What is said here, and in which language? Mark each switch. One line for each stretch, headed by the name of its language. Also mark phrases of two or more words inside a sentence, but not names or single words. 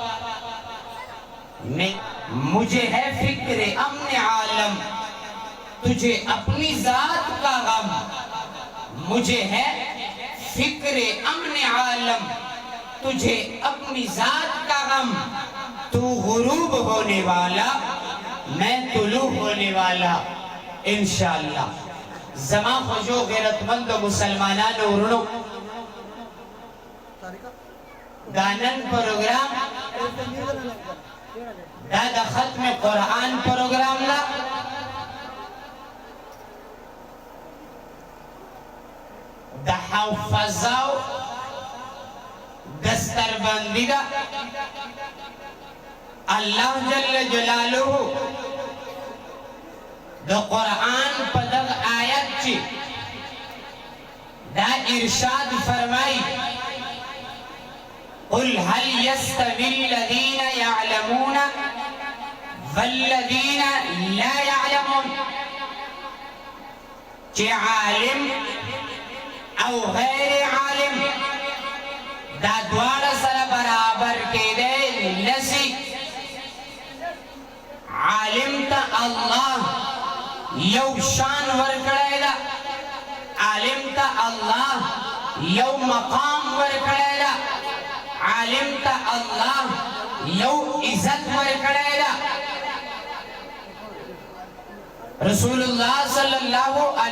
Urdu: مجھے ہے فکر امن عالم تجھے اپنی ذات کا غم مجھے ہے فکر امن عالم تجھے اپنی ذات کا غم تو غروب ہونے والا میں طلوع ہونے والا
Pashto: انشاءاللہ زمان خوشو غیرت مند و مسلمانان ورنو دانن پروگرام دا ختم قرآن پروگرام لا دا حفظاو دستر بندی دا اللہ
Arabic: جل جلالہ
Pashto: دا قرآن پدغ آیت چی دا ارشاد فرمائی
Arabic: قل هل يستوي الذين يعلمون والذين لا يعلمون
Pashto: چی عالم او غیر عالم دا دوار سر برابر کے دے نسی عالم تا اللہ یو شان ورکڑے دا عالم تا اللہ یو مقام ورکڑے دا عالم تا اللہ یو عزت ورکڑے دا
Arabic: رسول اللہ صلی اللہ علیہ